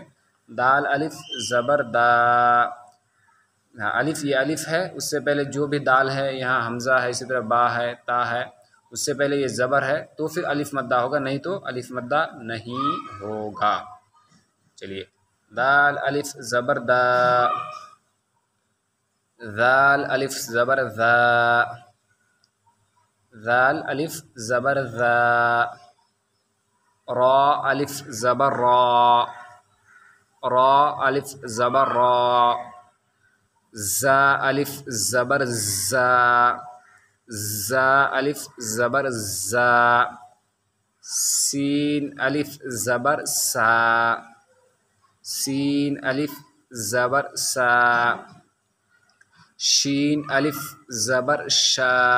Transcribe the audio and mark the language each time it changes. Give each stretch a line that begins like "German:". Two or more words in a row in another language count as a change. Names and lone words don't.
Urdu: دال الف زبر دا، الف یہ الف ہے، اس سے پہلے جو بھی دال ہے، یہاں حمزہ ہے، اسی طرح با ہے، تا ہے، اس سے پہلے یہ زبر ہے تو پھر الف مدہ ہوگا، نہیں تو الف مدہ نہیں ہوگا۔ چلیے، دال الف زبر دا، ذال الف زبر ذا، ذال الف زبر ذا، را الف زبر را، را الف زبر را، زا الف زبر زا، زا الف زبر زا، سین الف زبر سا، سین الف زبر سا، شین الف زبر شا،